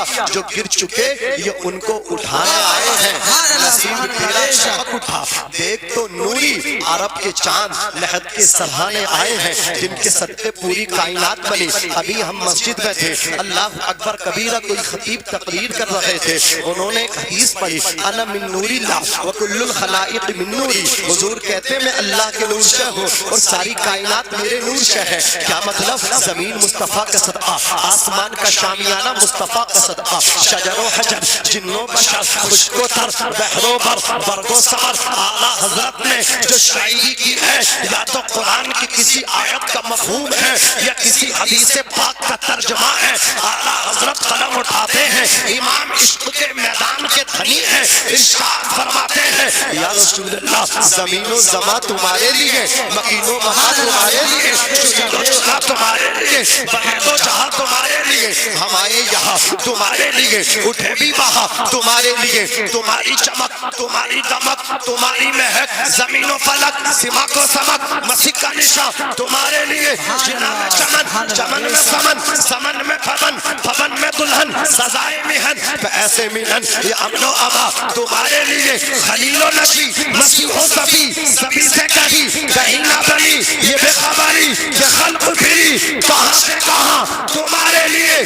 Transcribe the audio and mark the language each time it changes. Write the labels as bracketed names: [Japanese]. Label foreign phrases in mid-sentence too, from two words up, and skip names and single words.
[Urdu] جو گر چکے یہ ان کو اٹھانے آئے ہیں. نصیب تیرا چمک اٹھا دیکھ تو نوری, عرب کے چاند لحد کے سرحانے آئے ہیں جن کے صدقے پوری کائنات بنی. ابھی ہم مسجد میں تھے, [Arabic] اللہ اکبر کبیرہ [Urdu] کوئی خطیب تقریر کر رہے تھے, انہوں نے ایک حدیث پڑھی [Arabic] انا من نور اللہ وکل الخلائق من نوری. [Urdu] حضور کہتے ہیں میں اللہ کے نور سے ہوں اور ساری کائنات میرے نور سے ہے. کیا مطلب؟ زمین مصطفیٰ کا صدقہ, آسمان کا شامیانہ مصطفیٰ کا صدقہ, شجر و حجر جن و بشر خشک و تر بحر و بر برگ و ثمر. اعلیٰ حضرت نے جو شاعری کی ہے یا تو قرآن کی کسی آیت کا مفہوم ہے یا کسی حدیث پاک کا ترجمہ ہے. اعلیٰ حضرت قلم اٹھاتے ہیں, امام عشق کے میدان کے دھنی ہیں, ارشاد فرماتے ہیں [Arabic] یا رسول اللہ [Urdu] زمین و زماں تمہارے لیے, مکین و مہا تمہارے لیے, شہید و شہا تمہارے لیے, بہت و جہاں تمہارے لیے. ہم آئے یہاں تمہارے لیے, اٹھے بھی وہاں تمہارے لیے. تمہاری چمک تمہاری دمک تمہاری مہک, زمین و فلک سمک و سمک مسیح کا نشان تمہارے لیے. جنا میں چمن چمن میں سمن سمن میں پھبن پھبن میں دلہن سزائے مہن پہ ایسے ملن یہ امن و اما تمہارے لیے. خلیل و نبی مسیح و صفی سبھی سے کہیں نہ بنی یہ بے خبری کہ خلق پھری کہاں سے کہاں تمہارے لیے.